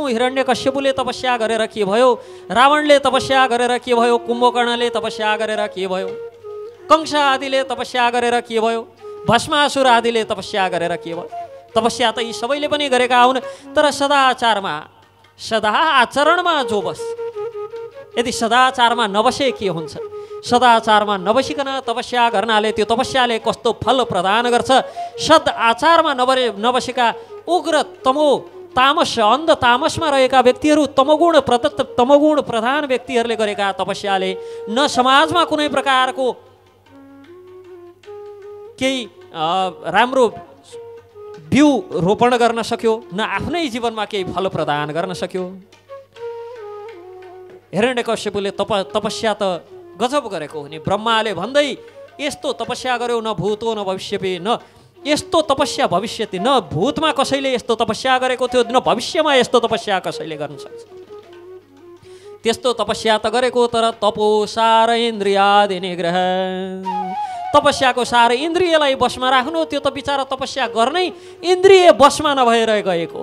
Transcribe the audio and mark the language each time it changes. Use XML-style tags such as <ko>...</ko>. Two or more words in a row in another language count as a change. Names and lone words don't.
<ne>हिरण्यकश्यपुले तपस्या गरेर के भयो, रावणले तपस्या गरेर के भयो, कुम्भकर्णले तपस्या गरेर के भयो, कंस आदिले तपस्या गरेर के भयो, भस्मासुर आदिले तपस्या गरेर के भयो। तपस्या त यी सबैले पनि गरेका हुन्। तर सदाचारमा, सदा आचरणमा जो बस, यदि सदाचारमा नबसे के हुन्छ? सदाचारमा नबसिकन तपस्या गर्नाले त्यो तपस्याले कस्तो फल प्रदान गर्छ? सद आचारमा नबसेका उग्र तमो तामस अन्ध तामसमा रहेका व्यक्तिहरू, तमोगुण प्रदत्त तमोगुण प्रधान व्यक्तिहरूले गरेका तपस्याले न समाजमा कुनै प्रकारको केही राम्रो बिउ रोपण गर्न सक्यो, न आफ्नै जीवनमा केही फल प्रदान गर्न सक्यो। हिरण्यकश्यपुले तपस्या त गजब गरेको हो नि। ब्रह्माले भन्दै यस्तो तपस्या गर्यो,</ne> <sa>न भूतो न भविष्यति,</sa> <ne>न यस्तो तपस्या भविष्यति, न भूतमा कसैले यस्तो तपस्या गरेको थियो, न भविष्यमा यस्तो तपस्या कसैले गर्न सक्छ। त्यस्तो तपस्या त गरेको, तर</ne> <sa>तपो सार इन्द्रियादि निग्रह,</sa> <ne>तपस्याको सार इन्द्रियलाई बसमा राख्नु, त्यो त बिचारा तपस्या गर्नै इन्द्रिय बसमा नभएर गएको।</ne>